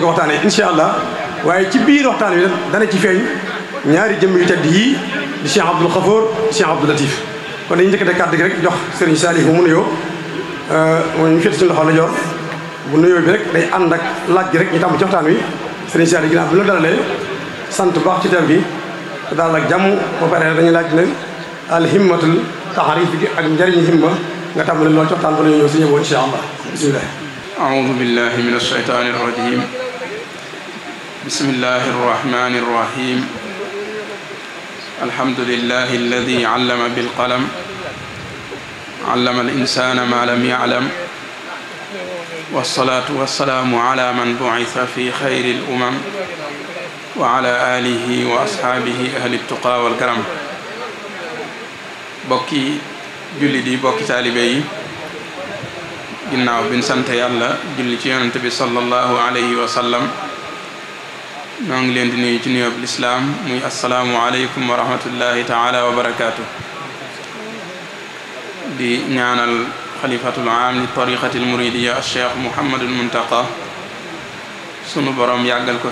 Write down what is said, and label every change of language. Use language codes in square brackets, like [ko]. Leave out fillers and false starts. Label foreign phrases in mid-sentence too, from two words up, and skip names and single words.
[wo] waxtaanee [ar] إن شاء الله [wo] waaye ci biir waxtaan wi dana ci feeñ ñaari jëmm yu tedd yii di Cheikh Abdoul Khafour Cheikh Abdou Latif kon dañuy njëkkate kàddu gi rek jox Serigne Saliou mu nuyoo mooy ñu féet ci loxo la jor bu nuyoo bi rek day ànd ak laaj gi rek ñu tàmm ci waxtaan wi Serigne Saliou ginnaaw bi la dalalee sant baax ci teew bi te daal ak jàmm ba pare dañuy laaj nag [ar] الهمة التعريف [wo] gi ak njëriñu himma nga tàmbali loolu ci waxtaan ba la ñëw si ñëwoon [ar] إن شاء الله بسم الله أعوذ بالله من الشيطان الرجيم بسم الله الرحمن الرحيم الحمد لله الذي علم بالقلم علم الإنسان ما لم يعلم والصلاة والسلام على من بعث في خير الأمم وعلى آله وأصحابه أهل التقى والكرم بكي جلدي بكي تالبي [wo] ginnaaw bi ñu sant yàlla julli ci yonent bi [ar] صلى الله عليه وسلم [wo] ñoo ngi leen di nuyu ci nuyoob lislaam muy [ar] السلام عليكم ورحمة الله تعالى وبركاته [wo] di ñaanal [ar] خليفة العام للطريقة المريدية [wo] al cheikh Mouhamadul Muntaqa sunu borom yàggal ko